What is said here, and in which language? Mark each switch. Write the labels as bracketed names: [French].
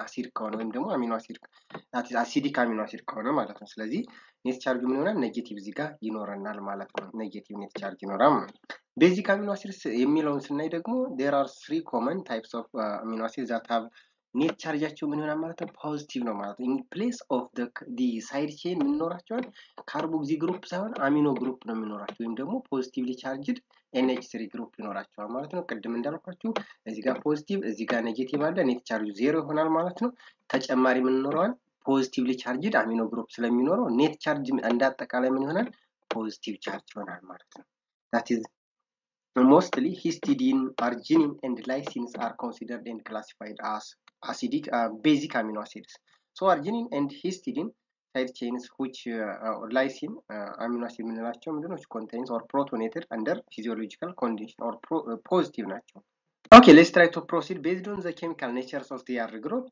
[Amharic] አሲድ ከሆነ ወይም ደግሞ አሚኖ አሲድ አሲዲክ አሚኖ አሲድ ከሆነ ማለት ነው። ስለዚህ ኔት ቻርጁ ምን ይሆናል? ኔጌቲቭ እዚህ ጋር ይኖረናል ማለት ነው። ኔጌቲቭ ኔት ቻርጅ ይኖራል ማለት ነው። ቤዚክ አሚኖ አሲድስ የሚለውን ስናይ ደግሞ [English] there are 3 common types of amino acids that have [Amharic] ኔት ቻርጃቸው ምን ይሆናል ማለት ነው? ፖዚቲቭ ነው ማለት ነው። [English] in place of the side chain [Amharic] ምን ይኖራቸዋል? ካርቦክሲ ግሩፕ ሳይሆን አሚኖ ግሩፕ ነው የሚኖራቸው ወይም ደግሞ ፖዚቲቭሊ ቻርጅድ NH3 ግሩፕ ይኖራቸዋል ማለት ነው። ቅድም እንዳልኳችሁ እዚህ ጋር ፖዚቲቭ እዚህ ጋር ኔጌቲቭ አለ። ኔት ቻርጁ ዜሮ ይሆናል ማለት ነው። ተጨማሪ ምን ይኖረዋል? ፖዚቲቭሊ ቻርጅድ አሚኖ ግሩፕ ስለሚኖረው ኔት ቻርጅ እንዳጠቃላይ ምን ይሆናል? ፖዚቲቭ ቻርጅ ይሆናል ማለት ነው። [English] that is mostly histidine, arginine and lysines are considered and classified as acidic basic amino acids. So arginine and histidine side chains which lysine amino acid [Amharic] የምንላቸው ምንድነው [English] contains or protonated under physiological condition or positive ናቸው Okay, let's try to proceed based on the chemical natures of the R group.